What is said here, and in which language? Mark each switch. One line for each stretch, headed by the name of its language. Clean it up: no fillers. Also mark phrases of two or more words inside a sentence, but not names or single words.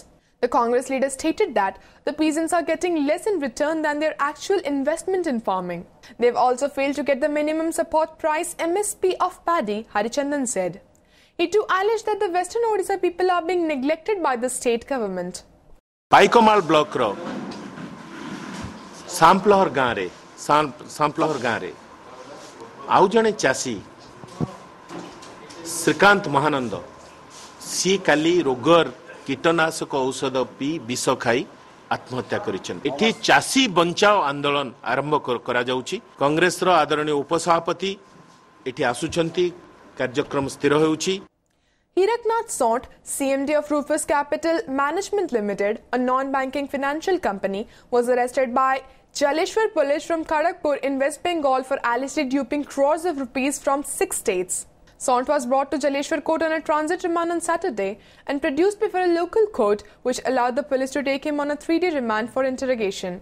English: The Congress leader stated that the peasants are getting less in return than their actual investment in farming. They've also failed to get the minimum support price MSP of paddy, Harichandan said. He too alleged that the Western Odisha people are being neglected by the state government.
Odia: ପାଇକମାଲ ବ୍ଲକ ରୋ ସାମ୍ପ୍ଲହର ଗାଁ ରେ ଆଉ ଜଣେ ଚାଷୀ ଶ୍ରୀକାନ୍ତ ମହାନନ୍ଦ ସି କାଳି ରୋଗର କୀଟନାଶକ ଔଷଧ ପି ବିଷ ଖାଇ ଆତ୍ମହତ୍ୟା କରିଛନ୍। ଏଠି ଚାଷୀ ବଞ୍ଚାଓ ଆନ୍ଦୋଳନ ଆରମ୍ଭ କରା ଯାଉଛି। କଂଗ୍ରେସ ରୋ ଆଦରଣୀୟ ଉପସଭାପତି ଏଠି ଆସୁଛନ୍ତି, କାର୍ଯ୍ୟକ୍ରମ ସ୍ଥିର ହୋଉଛି।
English: Hiraknath Sant, CMD of Rufus Capital Management Limited, a non-banking financial company, was arrested by Jaleshwar police from Kharagpur in West Bengal for allegedly duping crores of rupees from 6 states. Sant was brought to Jaleshwar court on a transit remand on Saturday and produced before a local court, which allowed the police to take him on a 3-day remand for interrogation.